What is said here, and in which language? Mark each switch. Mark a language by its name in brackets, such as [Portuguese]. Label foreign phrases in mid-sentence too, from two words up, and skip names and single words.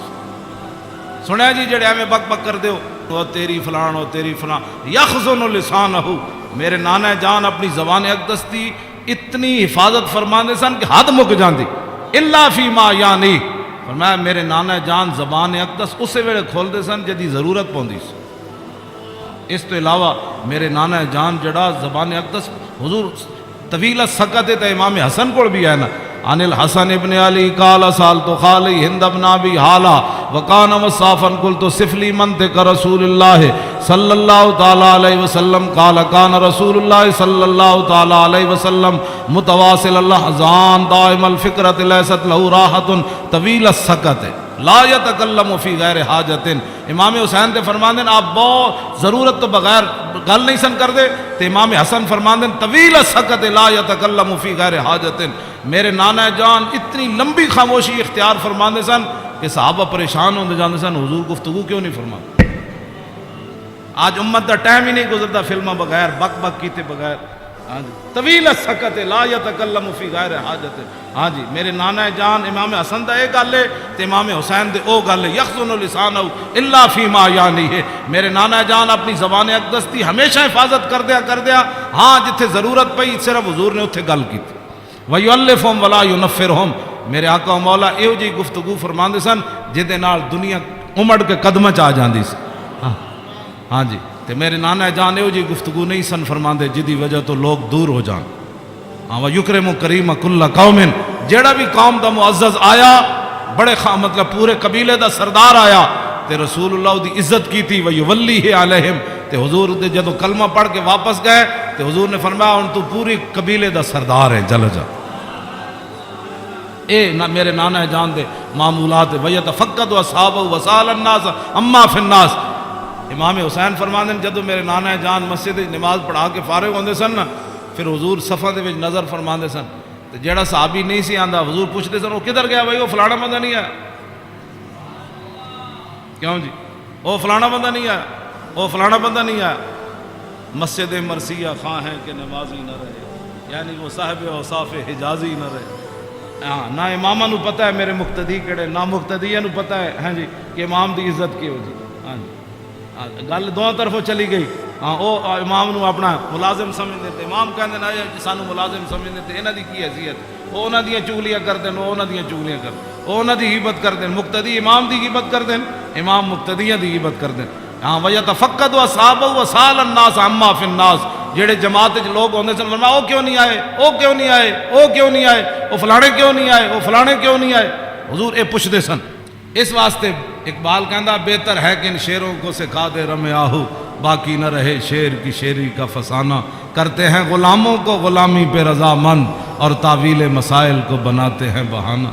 [Punjabi] سنیا جی جڑے ہمیں بک بک کر دے ہو تیری فلان ہو تیری فلان، [Arabic] یخزن لسانہ، [Punjabi] میرے نانا جان اپنی زبان اقدس دی اتنی حفاظت فرما دے سن کہ حد مک جاندی، [Arabic] الا فیما یعنی، [Punjabi] فرمایا میرے نانا جان زبان اقدس اسے ویلے کھول دے سن جدی ضرورت پوندی سی۔ اس تو علاوہ میرے نانا جان جڑا زبان اقدس حضور [Arabic] طویل سکت [Punjabi] تے امام حسن کو بھی ہے نا، [Arabic] عن الحسن ابن علی قال سالت خالی ہند ابن ابی حالا وکان مصافا قلت صف لی منطق رسول اللہ صلی اللہ تعالی علیہ وسلم قال کان رسول اللہ صلی اللہ تعالی علیہ وسلم متواصل الاحزان دائم الفکرت لیست له راحت طویل السکت لا یتکلم فی غیر حاجت۔ [Punjabi] امام حسین تے فرماندے آپ بہت ضرورت تو بغیر گل نہیں سن کر دے، تے امام حسن فرماندے [Arabic] طویل السکت لا یتکلم فی غیر حاجت، [Punjabi] میرے نانا جان اتنی لمبی خاموشی اختیار فرماندے سن کہ صحابہ پریشان ہوندے جاندے سن [Urdu] حضور گفتگو کیوں نہیں فرماتے۔ [Punjabi] آج امت دا ٹائم ہی نہیں گزرتا فلموں بغیر بک بک کیتے بغیر، ہاں جی [Arabic] طویل السکت لا یتکلم فی غیر حاجت۔ [Punjabi] ہاں جی میرے نانا جان امام حسن دا ایک گل ہے تے امام حسین دے او گل ہے، [Arabic] یخزن لسانہ الا فیما یعنی [Punjabi] ہے، میرے نانا جان اپنی زبان اقدس دی ہمیشہ حفاظت کر دیا، ہاں جتھے ضرورت پئی صرف حضور نے اتھے گل کی تھی۔ [Arabic] وَيُؤَلِّفُهُمْ وَلَا يُنَفِّرُهُمْ، [Punjabi] میرے آقا و مولا ایو جی گفتگو فرماندے سن جہدے نال دنیا امڑ کے قدم چ آ جاندی سی۔ ہاں جی تے میرے نانا جان ایو جی گفتگو نہیں سن فرماندے جدی وجہ تو لوگ دور ہو جان۔ ہاں [Arabic] وَيُكْرِمُ كَرِيمَ كُلَّ قَوْمٍ، [Punjabi] جیڑا بھی قوم دا معزز آیا بڑے مطلب پورے قبیلے دا سردار آیا تے رسول اللہ دی عزت کی تھی، [Arabic] وَيُوَلِّهِ عَلَيْهِمْ، [Punjabi] تے حضور دے جدو کلمہ پڑھ کے واپس گئے تے حضور نے فرمایا ہن تو پوری قبیلے دا سردار ہے، چل جا۔ اے میرے نانا جان دے معمولات [Arabic] وَيَتَفَقَّدُ أَصْحَابَهُ وَسَأَلَ النَّاسَ عَمَّا فِي النَّاسِ۔ [Punjabi] امام حسین فرماندے جدو میرے نانا جان مسجد نماز پڑھا کے فارغ ہوندے سن نا، پھر حضور صفاں دے وچ نظر فرماندے سن تو جڑا صحابی نہیں سی آندا حضور پوچھتے سن وہ کدھر گیا بھائی، وہ فلانا بندہ نہیں آیا، کیوں جی وہ فلانا بندہ نہیں آیا، وہ فلانا بندہ نہیں آیا۔ [Urdu] مسجد مرثیہ خواہ ہیں کہ نمازی نہ رہے، یعنی وہ صاحب اوصاف حجازی نہ رہے۔ [Punjabi] ہاں نہ امامہ نو پتہ ہے میرے مقتدی کہڑے، نہ مقتدیہ نو پتہ ہے ہاں جی کہ امام دی عزت کی ہو جی۔ ہاں جی گل دونوں طرفوں چلی گئی۔ ہاں وہ امام نو اپنا ملازم سمجھتے تھے، امام کہندے نا سانو ملازم سمجھتے تھے، انہاں دی کی حیثیت، وہ انہاں دیاں چغلیاں کردے، وہ انہاں دیاں چغلیاں کردے، وہ انہاں دی غیبت کردے، مقتدی امام دی غیبت کردے، امام مقتدیاں دی غیبت کردے۔ [Arabic] ہاں وَيَتَفَقَّدُ أَصْحَابَهُ وَسَأَلَ النَّاسَ عَمَّا فِي النَّاسِ، [Punjabi] جڑے جماعت وچ لوگ ہوندے سن فرمایا او کیوں نہیں آئے، او کیوں نہیں آئے، او کیوں نہیں آئے، او فلانے کیوں نہیں آئے، او فلانے کیوں نہیں آئے، حضور اے پوچھدے سن۔ اس واسطے اقبال کہندا [Urdu] بہتر ہے کہ ان شیروں کو سکھا دے رمے آہو، باقی نہ رہے شیر کی شیری کا فسانہ، کرتے ہیں غلاموں کو غلامی پہ رضامند اور تعویل مسائل کو بناتے ہیں بہانہ۔